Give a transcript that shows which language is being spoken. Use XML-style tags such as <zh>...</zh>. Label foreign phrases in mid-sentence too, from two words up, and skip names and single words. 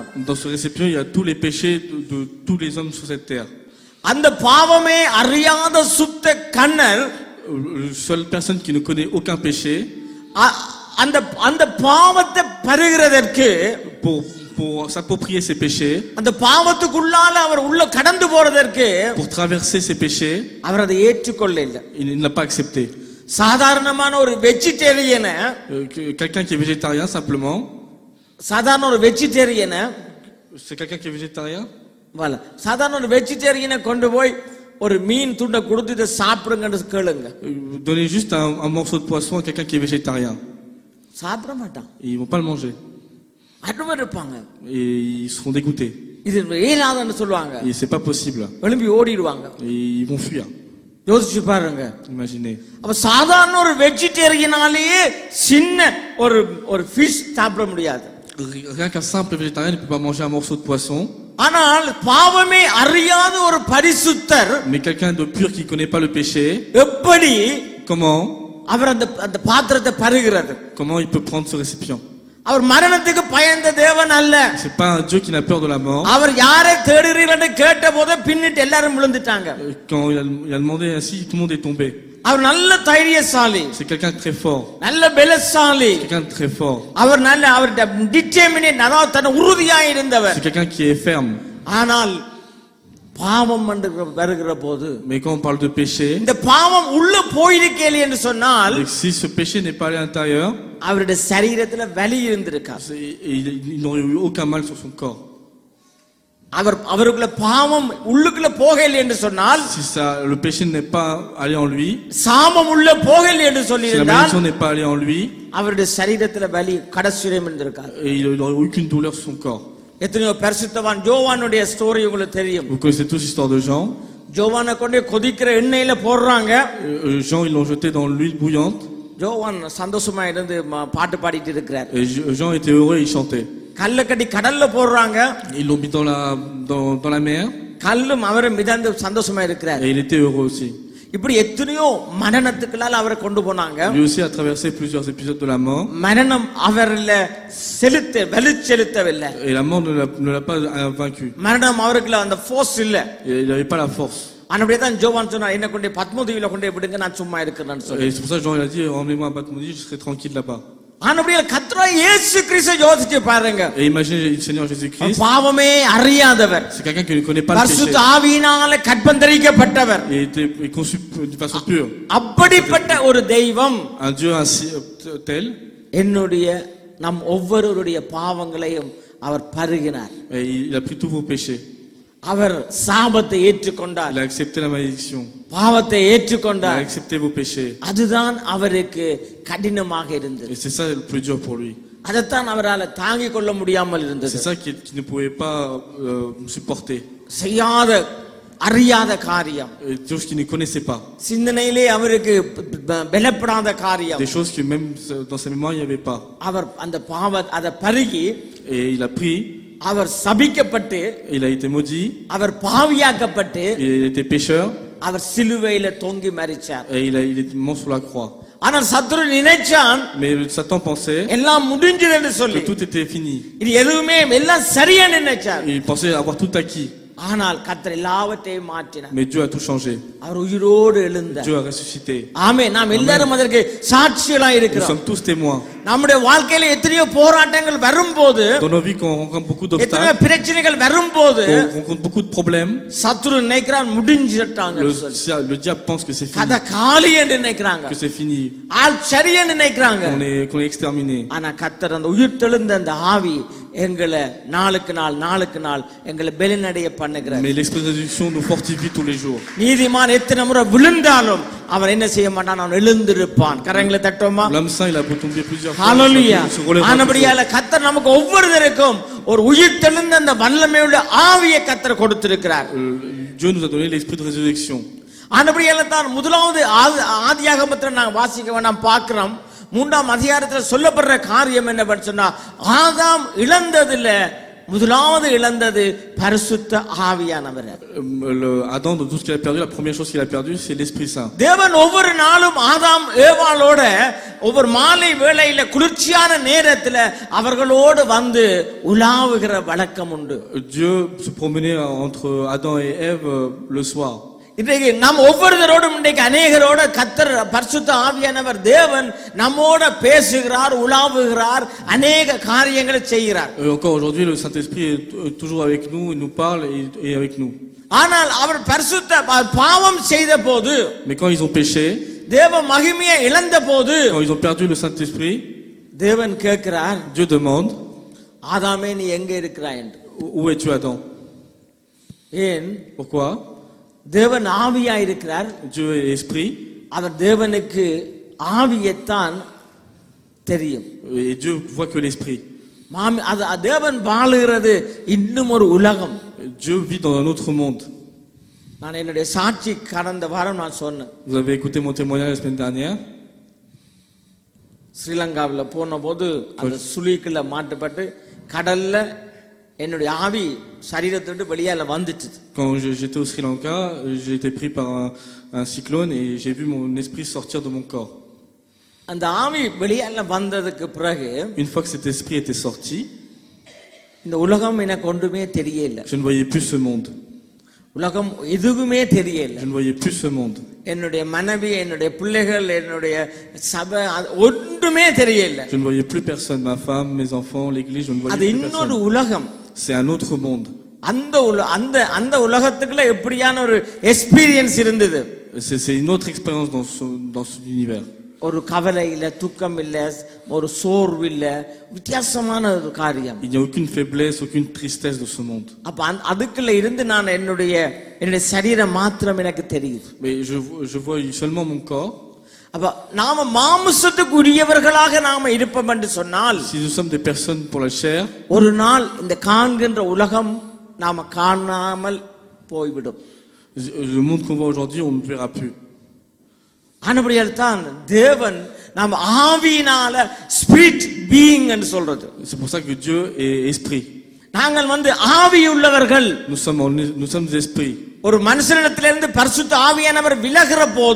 <fr>Dans ce récipient, il y a tous les péchés de tous les hommes sur cette terre.</fr> <ta>அந்த பாவமே அறியாத சுத்த கண்ணர்,</ta> <fr>La seule personne qui ne connaît aucun péché,</fr> <ta>அந்த பாவத்தை பருகிறதற்கு,</ta> <fr>pour s'approprier ses péchés,</fr> <ta>அந்த பாவத்துக்குள்ளால அவர் உள்ள கடந்து போறதற்கு,</ta> <fr>pour traverser ses péchés,</fr> <ta>அவர் அதை ஏற்றுக்கொள்ள இல்லை.</ta> <fr>il n'a pas accepté.</fr> <ta>சாதாரணமான ஒரு வெஜிடேரியனை,</ta> <fr>Quelqu'un qui est végétarien simplement,</fr> <ta>சாதாரண ஒரு வெஜிடேரியனை,</ta> <fr>c'est quelqu'un qui est végétarien. Voilà.</fr> <ta>சாதாரண ஒரு வெஜிடேரியனை கொண்டு போய் ஒரு மீன் துண்டை கொடுத்து இதை சாப்பிடுங்கன்னு கேளுங்க.</ta> <fr>Donnez juste un morceau de poisson à quelqu'un qui est végétarien.</fr> <ta>சாப்பிட மாட்டான்.</ta> <fr>Ils vont pas le manger.</fr> <ta>அருமை இருப்பாங்க.</ta> <fr>Et ils seront dégoûtés.</fr> <ta>இது இயலாதுன்னு சொல்லுவாங்க.</ta> <fr>Et c'est pas possible.</fr> <ta>எழும்பி ஓடிடுவாங்க.</ta> <fr>Et ils vont fuir.</fr> <ta>யோசிச்சு பாருங்க.</ta> <fr>Imaginez.</fr> <ta>அப்ப சாதாரண ஒரு வெஜிடேரியனாலேயே சின்ன ஒரு ஃபிஷ் சாப்பிட முடியாது.</ta> <fr>Rien qu'un simple végétarien ne peut pas manger un morceau de poisson.</fr> <ta>ஆனால் பாவமே அறியாத ஒரு பரிசுத்தர்,</ta> <fr>Mais quelqu'un de pur qui connaît pas le péché,</fr> <ta>எப்படி</ta> <fr>comment</fr> <ta>அவர் அந்த பாத்திரத்தை பருகிறது?</ta> <fr>il peut prendre ce récipient?</fr> <ta>அவர் மரணத்துக்கு பயந்த தேவன் அல்ல.</ta> <fr>C'est pas un Dieu qui n'a peur de la mort.</fr> <ta>அவர் யாரை தேடுறீங்கன்னு கேட்டபோது பின்னிட்டு எல்லாரும் விழுந்துட்டாங்க.</ta> <fr>Quand il a demandé ainsi, tout le monde est tombé.</fr> <ta>அவர் நல்ல தைரியசாலி,</ta> <fr>C'est quelqu'un de très fort.</fr> <ta>நல்ல பலசாலி,</ta> <fr>Quelqu'un de très fort.</fr> <ta>அவர் டிட்டர்மினேட், அதாவது தன்னை உறுதியாய் இருந்தவர்.</ta> <fr>C'est quelqu'un qui est ferme.</fr> <ta>ஆனால் பாவம் என்று வருகிற போது,</ta> <fr>Mais quand on parle de péché,</fr> <ta>இந்த பாவம் உள்ள போயிருக்கேன் என்று சொன்னால்,</ta> <fr>si ce péché n'est pas allé à l'intérieur,</fr> <ta>அவருடைய சரீரத்துல வலி இருந்திருக்கார்.</ta> <fr>il n'aurait eu aucun mal sur son corps.</fr> <ta>அவருக்குள்ள பாவம் உள்ளுக்குள்ள போகல என்று சொன்னால்,</ta> <fr>Si le péché n'est pas allé en lui,</fr> <ta>சாபம் உள்ள போகல என்று</ta> <fr>si la</fr> <ta>சொல்லியிருந்தால்,</ta> <fr>malédiction n'est pas allée en lui,</fr> <ta>அவருடைய சரீரத்துல வலி கடைசியும் இருந்திருக்கார்.</ta> <fr>et il n'aurait aucune douleur sur son corps.</fr> <ta>எத்தனையோ பரிசுத்தவான் ஜோவானுடைய ஸ்டோரி உங்களுக்கு தெரியும்.</ta> <fr>Vous connaissez tous l'histoire de Jean.</fr> <ta>ஜோவானை கொண்டு கொதிக்கிற எண்ணெயில போடுறாங்க.</ta> <fr>Jean, ils l'ont jeté dans l'huile bouillante.</fr> <ta>ஜோவான் சந்தோஷமா இருந்து பாட்டு பாடிட்டு இருக்கிறார்.</ta> <fr>Et Jean était heureux et il chantait.</fr> <ta>கல்ல கட்டி கடல்ல போடுறாங்க.</ta> <fr>Ils l'ont mis dans la mer.</fr> <ta>கல்லும் அவரும் மிதந்து சந்தோஷமா இருக்கிறார்.</ta> <fr>Et il était heureux aussi.</fr> <ta>இப்படி எத்தனையோ மரணத்துக்குள்ளால அவரை கொண்டு போனாங்க.</ta> <fr>Lui aussi a traversé plusieurs épisodes de la mort.</fr> <ta>மரணம் அவர்ல வெளிச்செலுத்தவில்லை.</ta> <fr>Et la mort ne l'a pas vaincu.</fr> <ta>மரணம் அவருக்குள்ள அந்த ஃபோர்ஸ் இல்ல.</ta> <fr>Il n'avait pas la force.</fr> <ta>அப்படியே தான் ஜோவான் சொன்னார், என்ன கொண்டு பத்மதீவில கொண்டு விடுங்க, நான் சும்மா இருக்கிறேன்னு சொல்லி.</ta> <fr>Et c'est pour ça que Jean il a dit, emmenez-moi à Patmos, je serai tranquille là-bas.</fr> <ta>ஆனபடியால் கர்த்தராகிய இயேசு கிறிஸ்து யோசிச்சு பாருங்க.</ta> <fr>Et imaginez le Seigneur Jésus-Christ.</fr> <ta>பாவமே அறியாதவர்.</ta> <fr>C'est quelqu'un qui ne connaît pas le péché.</fr> <ta>பரிசுத்த ஆவியினால கற்பந்தரிக்கப்பட்டவர்.</ta> <fr>Il était conçu d'une façon pure.</fr> <ta>அப்படிப்பட்ட ஒரு தெய்வம்,</ta> <fr>Un Dieu ainsi tel.</fr> <ta>என்னுடைய நம் ஒவ்வொருவருடைய பாவங்களையும் அவர் பருகினார்.</ta> <fr>Et il a pris tous vos péchés.</fr> <ta>அவர் சாபத்தை ஏற்றுக்கொண்டார்.</ta> <fr>Il a accepté la malédiction.</fr> <ta>பாவத்தை</ta> <fr>Il a</fr> <ta>ஏற்றுக்கொண்டார்.</ta> <fr>accepté vos péchés.</fr> <ta>அதுதான் அவருக்கு கடினமாக இருந்தது.</ta> <fr>Et c'est ça le plus dur pour lui.</fr> <ta>அதைத்தான் அவரால் தாங்கிக் கொள்ள முடியாமல் இருந்தது.</ta> <fr>C'est ça qu'il ne pouvait pas supporter.</fr> <ta>செய்யாத அறியாத காரியம்,</ta> <fr>Des choses qu'il ne connaissait pas.</fr> <ta>சிந்தனையிலே அவருக்கு பலப்படாத காரியம்,</ta> <fr>Des choses que même dans sa mémoire il n'y avait pas.</fr> <ta>அவர் அந்த அதை பருகி</ta> <fr>Et il a pris.</fr> <ta>அவர் சபிக்கப்பட்டு,</ta> <fr>Il a été maudit.</fr> <ta>அவர் பாவியாக்கப்பட்டு,</ta> <fr>Il était pécheur.</fr> <ta>அவர் சிலுவையில தொங்கி மரிச்சார்.</ta> <fr>Et il est mort sur la croix.</fr> <ta>ஆனால் சத்துரு நினைச்சான்,</ta> <fr>Mais Satan pensait</fr> <ta>எல்லாம் முடிஞ்சது என்று</ta> <fr>que</fr> <ta>சொல்லி,</ta> <fr>tout était fini.</fr> <ta>இது எதுவுமே எல்லாம் சரியா நினைச்சார்.</ta> <fr>Il pensait avoir tout acquis.</fr> <ta>ஆனால் கர்த்தர் எல்லாவற்றையும் மாற்றினார்.</ta> <fr>Mais Dieu a tout changé.</fr> <ta>அவர் உயிரோடு எழுந்தார்.</ta> <fr>Dieu a ressuscité.</fr> <ta>ஆமென். நாம் எல்லாரும் அதற்கு சாட்சிகளா</ta> <fr>Nous</fr> <ta>இருக்கிறோம்.</ta> <fr>sommes tous témoins.</fr> <ta>நம்முடைய வாழ்க்கையில எத்தனையோ போராட்டங்கள் வரும்போது,</ta> <fr>Dans nos vies, quand on rencontre beaucoup</fr> <ta>எத்தனையோ</ta> <fr>d'obstacles,</fr> <ta>பிரச்சனைகள் வரும்போது,</ta> <fr>quand on rencontre beaucoup de problèmes,</fr> <ta>சத்துரு நினைக்கிறான் முடிஞ்சிட்டாங்க,</ta> <fr>le diable pense que c'est fini,</fr> <ta>கதை காலி என்று நினைக்கிறாங்க,</ta> <fr>que c'est fini,</fr> <ta>ஆள் சரியன்னு நினைக்கிறாங்க.</ta> <fr>qu'on est exterminé.</fr> <ta>ஆனா கர்த்தர் அந்த உயிர் தெழுந்த அந்த ஆவி எங்களை நாளுக்கு நாள் எங்களை பெலனடைய பண்ணுகிறார்.</ta> <fr>Mais l'esprit de résurrection nous fortifie tous les jours.</fr> <ta>நீதிமான் எத்தனை முறை விழுந்தாலும் அவன் என்ன செய்ய மாட்டான், அவன் எழுந்திருப்பான். கரங்களை தட்டுவோமா?</ta> <fr>L'homme saint, il a beau tomber plusieurs fois. ஹalleluya. il se relèvera</fr> <ta>ஆனபடியால கர்த்தர் நமக்கு ஒவ்வொருவருக்கும் ஒரு உயிர் தெழுந்த அந்த வல்லமையுள்ள ஆவியை கர்த்தர் கொடுத்திருக்கிறார்.</ta> <fr>Dieu nous a donné l'esprit de résurrection.</fr> <ta>ஆனபடியால தான் முதலாவது ஆதியாகமத்தில் நாங்கள் வாசிக்க வேண்டாம் பார்க்கிறோம். 3ஆம் அதிகாரத்தில் சொல்லப்படுற காரியம் என்னவென்று சொன்னா, ஆதாம் இழந்ததில்ல, முதலாவது இழந்தது பரிசுத்த ஆவியானவர்.</ta> <fr>Adam, de tout ce qu'il a perdu, la première chose qu'il a perdu, c'est l'Esprit Saint.</fr> <ta>தேவன் ஒவ்வொரு நாளும் ஆதாம் ஏவாளோட ஒவ்வொரு மாலை வேளையில குளிர்ச்சியான நேரத்துல அவர்களோடு வந்து உலாவுகிற வழக்கம் உண்டு.</ta> <fr>Dieu se promenait entre Adam et Ève le soir.</fr> <ta>இன்றைக்கு நாம் ஒவ்வொருவரோடும் இன்றைக்கு அநேகரோட கர்த்தர் பரிசுத்த ஆவியானவர் தேவன் நம்மோட பேசுகிறார், உலாவுகிறார், அநேக காரியங்களை செய்கிறார்.</ta> <fr>Encore aujourd'hui, le Saint-Esprit est toujours avec nous, il nous parle et avec nous.</fr> <ta>ஆனால் அவர் பரிசுத்த பாவம் செய்த போது,</ta> <fr>Mais quand ils ont péché,</fr> <ta>தேவ மகிமையை இழந்த போது,</ta> <fr>quand ils ont perdu le Saint-Esprit,</fr> <ta>தேவன் கேட்கிறார்,</ta> <fr>Dieu demande,</fr> <ta>ஆதாமே நீ எங்க இருக்கிறாய் என்று.</ta> <fr>où es-tu Adam?</fr> <ta>ஏன்?</ta> <fr>Pourquoi?</fr> <ta>தேவன் ஆவியா இருக்கிறார்.</ta> <fr>Dieu est esprit.</fr> <ta>அவர் தேவனுக்கு ஆவியைத்தான் தெரியும்.</ta> <fr>Et Dieu voit que l'esprit.</fr> <ta>அது தேவன் வாழுகிறது இன்னும் ஒரு உலகம்.</ta> <fr>Dieu vit dans un autre monde.</fr> <ta>நான் என்னுடைய சாட்சி கடந்த வாரம் நான் சொன்னேன்.</ta> <fr>Vous avez écouté mon témoignage la semaine dernière.</fr> <ta>ஸ்ரீலங்காவில் போன போது அந்த சுழிக்குள்ள மாட்டுப்பட்டு கடல்ல என்னுடைய ஆவி சரீரத்தை விட்டு வெளியால வந்துச்சு.</ta> <fr>Quand j'étais au Sri Lanka, j'ai été pris par un cyclone et j'ai vu mon esprit sortir de mon corps.</fr> <ta>அந்த ஆவி வெளியால வந்ததுக்கு பிறகு,</ta> <fr>Une fois que cet esprit était sorti,</fr> <ta>இந்த உலகம் எனக்கு ஒன்றுமே தெரியல.</ta> <fr>je ne voyais plus ce monde.</fr> <ta>உலகம் எதுவுமே தெரியல.</ta> <fr>Je ne voyais plus ce monde.</fr> <ta>என்னுடைய மனைவி, என்னுடைய பிள்ளைகள், என்னுடைய சபை ஒன்றுமே தெரியல.</ta> <fr>Je ne voyais plus personne, ma femme, mes enfants, l'église, je ne voyais</fr> <ta>அது</ta> <fr>plus</fr> <ta>இன்னொரு</ta> <fr>personne.</fr> <ta>உலகம்.</ta> <fr>C'est un autre monde.</fr> <ta>அந்த உலகத்துக்குள்ள எப்படியான ஒரு எக்ஸ்பீரியன்ஸ் இருந்தது.</ta> <fr>C'est une autre expérience dans cet univers.</fr> <ta>ஒரு கவலை இல்ல, துக்கம் இல்ல, ஒரு சோர்வு இல்ல, வித்தியாசமான ஒரு காரியம்.</ta> <fr>Il n'y a aucune faiblesse, aucune tristesse de ce monde.</fr> <ta>அப்ப அதுக்குள்ள இருந்து நான் என்னுடைய சரீரம் மாத்திரம் எனக்கு தெரியுது.</ta> <fr>Mais je vois seulement mon corps.</fr> <ta>அப்ப நாம மாம்சத்துக்கு உரியவர்களாக நாம இருப்போம் என்று சொன்னால்,</ta> <fr>Si nous sommes des personnes pour la chair,</fr> <ta>ஒரு நாள் இந்த காண்கின்ற உலகம் நாம காணாமல் போய்விடும்.</ta> <fr>le monde qu'on voit aujourd'hui, on ne verra plus.</fr> <ta>ஆனபடியால் தான் தேவன் நாம் ஆவியினால</ta> <en>spirit being</en> <ta>என்று சொல்றது.</ta> <fr>C'est pour ça que Dieu est esprit.</fr> <ta>நாங்கள் ஆவி உள்ளவர்கள்.</ta> <fr>Nous sommes des esprits.</fr> <ta>ஒரு மனுஷனிடத்திலிருந்து பரிசுத்த ஆவியானவர் விலகுற போது</ta>